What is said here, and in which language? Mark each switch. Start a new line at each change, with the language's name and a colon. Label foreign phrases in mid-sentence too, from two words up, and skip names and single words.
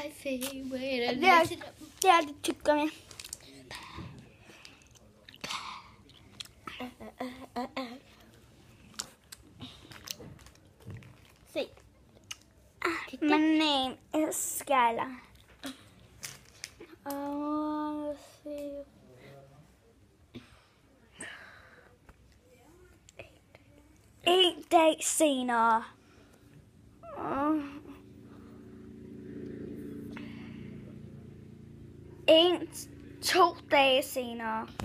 Danish: Det er det tyggegummi. Se.
English: My name is Skylar. Let's see.
Danish: En dag senere. 2 dage senere.